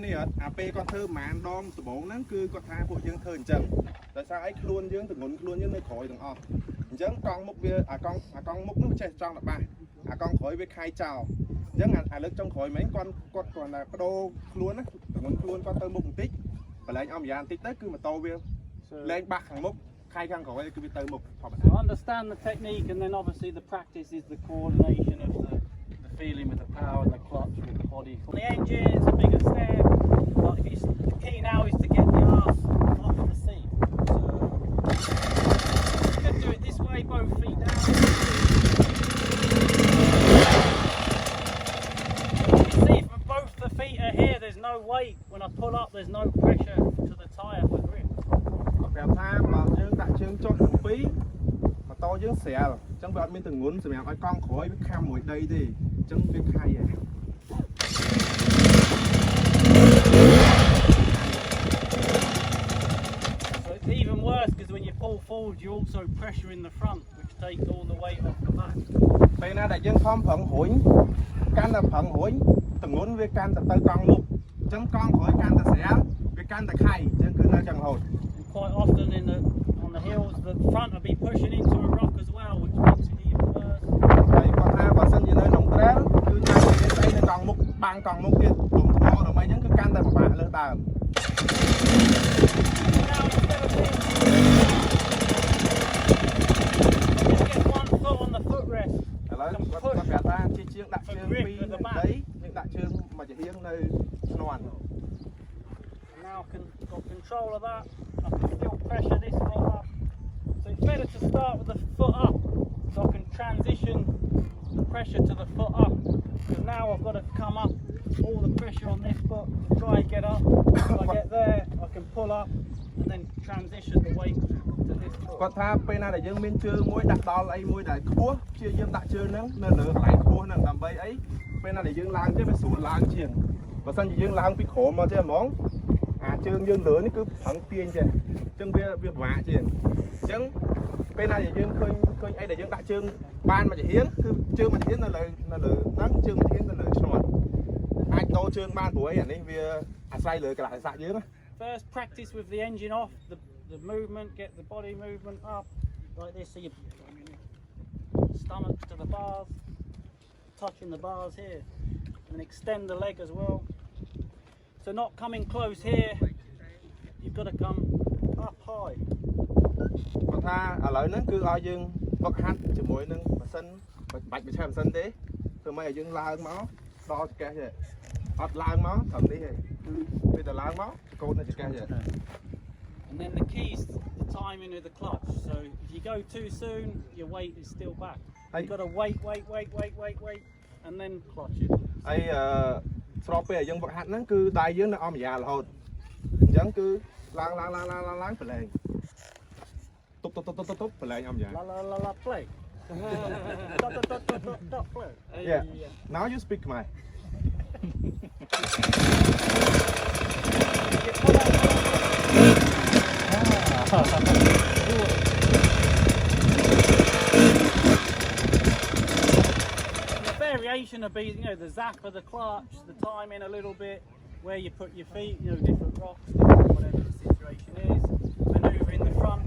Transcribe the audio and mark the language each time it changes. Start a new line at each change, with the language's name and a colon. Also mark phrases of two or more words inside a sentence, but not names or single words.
Khmer: ពេលគាត់ធ្វើប្រហែលដងដំបូងហ្នឹងគឺគាត់ថាពួកយើងធ្វើអញ្ចឹងដោយសារអីខ្លួនយើងទម្ងន់ខ្លួនយើងនៅក្រោយទាំងអស់អញ្ចឹងកង់មុខវាអាកង់មុខនោះចេះចង់របស់អាកង់ក្រោយវាខាយចោលអញ្ចឹងអាលើកចុងក្រោយមិញគាត់គាត់តែបដូរខ្លួនណាទម្ងន់ខ្លួនគាត់ទៅមុខបន្តិចបលែងអមយ៉ាបន្តិចទៅគឺម៉ូតូវាលែងបាក់ខាងមុខខាយខាងក្រោយគឺវាទៅមុខធម្មតា
English: So understand the technique, and then obviously the practice is the coordination of the feeling with the power and the clutch with the body. On the engine, it's a bigger step. But if the key now is to get the arse off the seat. So you could do it this way, both feet down. You can see from both the feet are here, there's no weight. When I pull up, there's no pressure to the tyre for grip.
Khmer: ប្រាប់ថាបើយើងដាក់ជើងចុះទាំងពីរម៉ូតូយើងស្រាលអញ្ចឹងវាអត់មានទម្ងន់សម្រាប់ឲ្យកង់ក្រោយវាខាំមួយដីទេអញ្ចឹងវាខាយឯង
English: So it's even worse because when you pull forward, you're also pressuring the front, which takes all the weight off the back.
Khmer: ពេលណាដែលយើងខំប្រឹងរួញកាន់តែប្រឹងរួញទម្ងន់វាកាន់តែទៅកង់មុខអញ្ចឹងកង់ក្រោយកាន់តែស្រាលវាកាន់តែខាយអញ្ចឹងគឺនៅចឹងរហូត
English: Quite often on the hills, the front will be pushing into a rock as well, which makes it even worse.
Khmer: ហើយគាត់ថាបើសិនជានៅក្នុង trail គឺចាំនិយាយស្អីនៅកង់មុខបាំងកង់មុខទៀតដុំថ្មដើម្បីអញ្ចឹងគឺកាន់តែពិបាកលើសដើម
English: Now instead of this, just get one foot on the footrest.
Khmer: ឥឡូវគាត់ប្រាប់ថាជាជាងដាក់ជើងពីរនៅដីយើងដាក់ជើងមួយចំហៀងនៅឈ្នាន់
English: Now I can got control of that. I can still pressure this foot up. So it's better to start with the foot up, so I can transition the pressure to the foot up. Because now I've got to come up, all the pressure on this foot to try and get up. If I get there, I can pull up and then transition the weight to this foot.
Khmer: គាត់ថាពេលណាដែលយើងមានជើងមួយដាក់ដល់អីមួយដែលខ្ពស់ព្យាយាមដាក់ជើងហ្នឹងនៅលើកន្លែងខ្ពស់ហ្នឹងដើម្បីអីពេលណាដែលយើងឡើងទៅវាស្រួលឡើងជាងបើសិនជាយើងឡើងពីក្រោមមកទេហ្មងជើងយើងលើនេះគឺប្រឹងទាញចេះអញ្ចឹងវាពិបាកជាងអញ្ចឹងពេលណាដែលយើងឃើញអីដែលយើងដាក់ជើងបានមួយចំហៀងគឺជើងមួយចំហៀងនៅលើហ្នឹងជើងមួយចំហៀងនៅលើឈ្នាន់អាចដូរជើងបានព្រោះអីអានេះវាអាស្រ័យលើកលៈទេសៈយើង
English: First practice with the engine off, the movement, get the body movement up like this, so your stomach to the bars, touching the bars here, and extend the leg as well. So not coming close here, you've got to come up high.
Khmer: គាត់ថាឥឡូវហ្នឹងគឺឲ្យយើងវឹកហាត់ជាមួយនឹងម៉ាស៊ីនបាច់បញ្ឆេះម៉ាស៊ីនទេធ្វើម៉េចឲ្យយើងឡើងមកដល់ចង្កេះទេអត់ឡើងមកត្រឹមនេះទេគឺពេលតែឡើងមកកូននៅចង្កេះទេ
English: And then the key is the timing with the clutch. So if you go too soon, your weight is still back. You've got to wait, and then clutch it.
Khmer: ហើយស្របពេលឲ្យយើងវឹកហាត់ហ្នឹងគឺដៃយើងនៅអមយ៉ារហូតអញ្ចឹងគឺឡើងប្រឡែងតុបប្រឡែងអមយ៉ា La play. Dot play.
English: Yeah. Now you speak Khmer. The variation will be, the zap of the clutch, the timing a little bit, where you put your feet, different rocks, whatever the situation is, manoeuvre in the front.